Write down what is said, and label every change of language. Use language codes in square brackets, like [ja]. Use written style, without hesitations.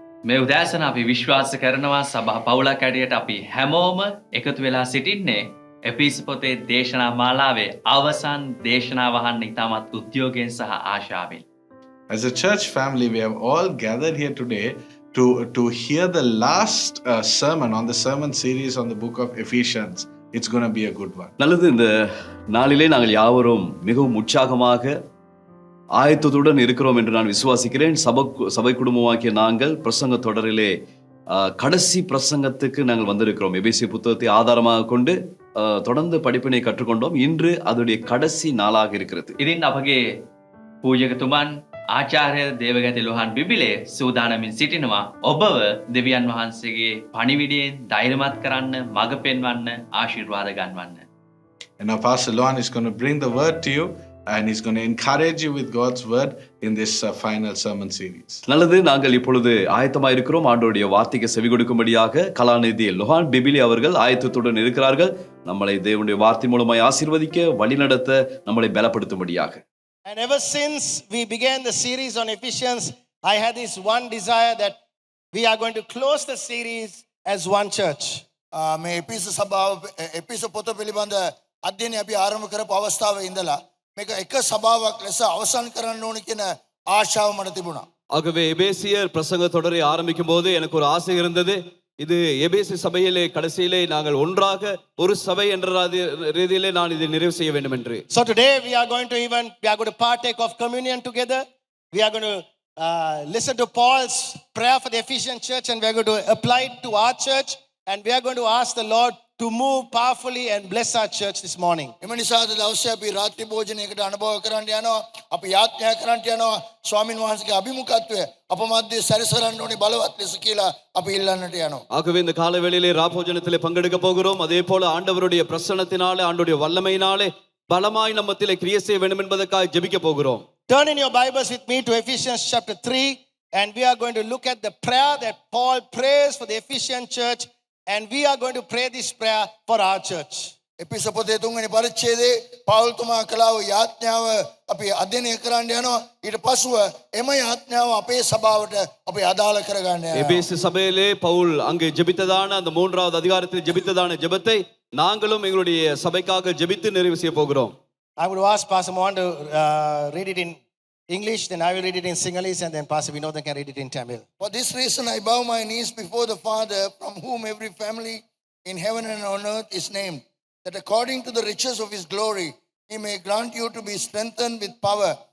[si] මේ උදෑසන අපි විශ්වාස කරනවා සභා පවුලක් ඇටියට අපි හැමෝම එකතු වෙලා සිටින්නේ එපිස පොතේ දේශනා මාලාවේ අවසන් දේශනාව අහන්න ඉතාමත් උද්‍යෝගයෙන් සහ ආශාවෙන්. [en] As a church family, we have all gathered here today to hear the last sermon on the sermon series on the book of Ephesians. It's going to be a good one. [ta] நல்லது. இந்த நாளிலே நாங்கள் யாவரும் மிகவும் உற்சாகமாக ஆயத்தத்துடன் இருக்கிறோம் என்று நான் விசுவாசிக்கிறேன். சபை குடும்பமாக்கிய நாங்கள் பிரசங்க தொடரிலே கடைசி பிரசங்கத்துக்கு நாங்கள் வந்திருக்கிறோம். எபேசிய புத்தகத்தை ஆதாரமாக கொண்டு தொடர்ந்து படிப்பினை கற்றுக்கொண்டோம். இன்று அதோடைய கடைசி நாளாக இருக்கிறது. [si] ඉතින් අපගේ පූජකතුමන් ආචාර්ය දේවගත ලොහන් බිබිලේ සූදානමින් සිටිනවා ඔබව දෙවියන් වහන්සේගේ පණිවිඩයෙන් ධෛර්යමත් කරන්න, මඟ පෙන්වන්න, ආශිර්වාද ගන්වන්න. [en] And now Pastor Lohan is going to bring the word to you, and he's going to encourage you with God's word in this final sermon series. [ta] நல்லது. நாங்கள் இப்பொழுது ஆயத்தமாக இருக்கிறோம். ஆண்டவருடைய வார்த்தைக்கு செவி கொடுக்கும்படியாக கலாநிதி லொஹான் பிபிலி அவர்கள் ஆயத்தத்துடன் இருக்கிறார்கள். நம்மளை தேவனுடைய வார்த்தை மூலமாய் ஆசீர்வதிக்க, வழிநடத்த, நம்மளை பலப்படுத்தும்படியாக. [en] And ever since we began the series on Ephesians, I had this one desire that we are going to close the series as one church. [si] මේ එපිස සභාව එපිස පොත පිළිබඳ අධ්‍යයනය අපි ආරම්භ කරපු අවස්ථාවේ ඉඳලා මේක එක සභාවක් ලෙස අවසන් කරන්න ඕන කියන ආශාව මට තිබුණා. [ta] ஆகவே எபேசியர் பிரசங்க தொடரை ஆரம்பிக்கும் போது எனக்கு ஒரு ஆசை இருந்தது. இது எபேசு சபையிலே கடைசியிலே நாங்கள் ஒன்றாக ஒரு சபை என்ற ரீதியிலே நான் இதை நிறைவு செய்ய வேண்டும் என்று. [en] So today we are going to partake of communion together. We are going to listen to Paul's prayer for the Ephesian church, and we are going to apply it to our church, and we are going to ask the Lord to move powerfully and bless our church this morning. [si] එම නිසා අද දවසේ අපි රාත්‍රී භෝජනයකට අනුභව කරන්න යනවා. අපි යාඥා කරන්න යනවා ස්වාමින් වහන්සේගේ අභිමුඛත්වය අප මැද්දේ සැරිසරන්න ඕනේ බලවත් ලෙස කියලා අපි ඉල්ලන්නට යනවා. [ta] ஆகவே இந்த கால வேளையிலே ராபோஜனத்திலே பங்கெடுக்க போகிறோம். அதே போல ஆண்டவருடைய பிரசன்னத்தினாலே ஆண்டவருடைய வல்லமையினாலே பலமாய் நம்ம மத்தியிலே கிரியை செய்ய வேண்டும் என்பதற்காக ஜெபிக்க போகிறோம். [en] Turn in your Bibles with me to Ephesians chapter 3, and we are going to look at the prayer that Paul prays for the Ephesian church, and we are going to pray this prayer for our church. [si] එපිස පොතේ 3 වෙනි පරිච්ඡේදයේ පවුල්තුමා කළා වූ යාඥාව අපි අධ්‍යයනය කරන්න යනවා. ඊට පසුව එම යාඥාව අපේ සභාවට අපි අදාළ කරගන්න යනවා. [ta] எபேசு சபையிலே பவுல் அங்கே ஜெபித்ததான அந்த 3வது அதிகாரத்தில் ஜெபித்ததான ஜெபத்தை நாங்களும் எங்களுடைய சபைக்காக ஜெபித்து நிறைவு செய்ய போகிறோம். [en] I would ask Pastor Mohan to read it in English, then I will read it in Sinhalese, and then Pastor Vinodhan can read it in Tamil. For this reason I bow my knees before the Father, from whom every family in heaven and on earth is named, that according to the riches of his glory he may grant you to be strengthened with power